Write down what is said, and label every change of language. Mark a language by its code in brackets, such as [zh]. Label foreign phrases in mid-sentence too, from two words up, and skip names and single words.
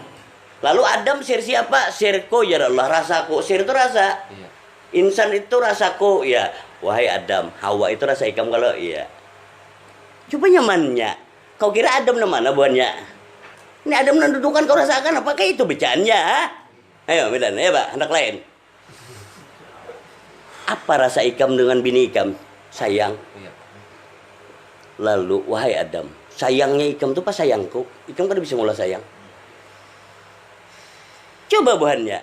[id] Lalu Adam sir siapa? Sirku ya Allah, rasaku. Sir itu rasa. Insan itu rasaku ya. [bjn] Wahai Adam, Hawa itu rasa ikam kalau iya. Coba nyamannya. [id] Kau kira Adam mana buahnya? Ini Adam mendudukan kau rasakan apakah itu becaannya? Ha? [bjn] Ayo bedan ya Pak, anak lain. Apa rasa ikam dengan bini ikam? [id] Sayang. [bjn] Lalu wahai Adam, sayangnya ikam itu pas sayangku. Ikam kan bisa mula sayang. Coba buahnya.